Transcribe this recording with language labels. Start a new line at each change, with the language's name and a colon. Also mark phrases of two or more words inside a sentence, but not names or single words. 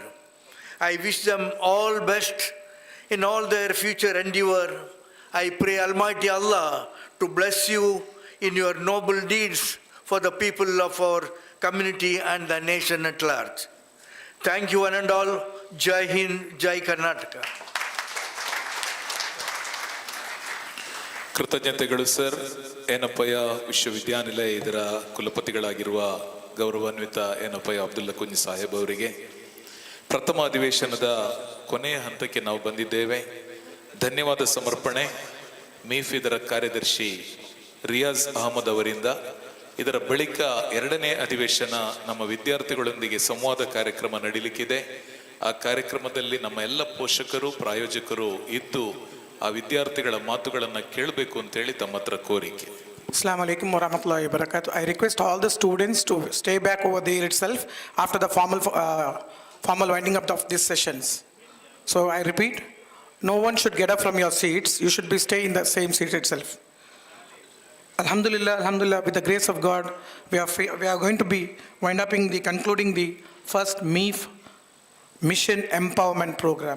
English: I wish them all best in all their future endeavor. I pray Almighty Allah to bless you in your noble deeds for the people of our community and the nation at large. Thank you one and all.
Hindi: जय हिंद, जय कर्नाटक.
Kannada: ಕೃತಜ್ಞತೆಗಳು ಸರ್. ಏನಪ್ಪಯ್ಯ ವಿಶ್ವವಿದ್ಯಾನಿಲಯ ಇದರ ಕುಲಪತಿಗಳಾಗಿರುವ ಗೌರವಾನ್ವಿತ ಏನಪ್ಪಯ್ಯ ಅಬ್ದುಲ್ಲಾ ಕುಂಜಿ ಸಾಹೇಬ್ ಅವರಿಗೆ ಪ್ರಥಮ ಅಧಿವೇಶನದ ಕೊನೆಯ ಹಂತಕ್ಕೆ ನಾವು ಬಂದಿದ್ದೇವೆ. ಧನ್ಯವಾದ ಸಮರ್ಪಣೆ ಮೀಫ್ ಇದರ ಕಾರ್ಯದರ್ಶಿ ರಿಯಾಜ್ ಅಹಮದ್ ಅವರಿಂದ. ಇದರ ಬಳಿಕ ಎರಡನೇ ಅಧಿವೇಶನ ನಮ್ಮ ವಿದ್ಯಾರ್ಥಿಗಳೊಂದಿಗೆ ಸಂವಾದ ಕಾರ್ಯಕ್ರಮ ನಡೀಲಿಕ್ಕಿದೆ. ಆ ಕಾರ್ಯಕ್ರಮದಲ್ಲಿ ನಮ್ಮ ಎಲ್ಲ ಪೋಷಕರು ಪ್ರಾಯೋಜಕರು ಇದ್ದು ಆ ವಿದ್ಯಾರ್ಥಿಗಳ ಮಾತುಗಳನ್ನು ಕೇಳಬೇಕು ಅಂತೇಳಿ ತಮ್ಮ ಹತ್ರ ಕೋರಿಕೆ.
Arabic: السلام عليكم ورحمة الله وبركاته.
English: I request all the students to stay back over there itself after the formal winding up of these sessions. So I repeat, no one should get up from your seats. You should be stay in the same seat itself.
Arabic: الحمد لله، الحمد لله,
English: with the grace of God, we are going to be concluding the first MIF Mission Empowerment Program.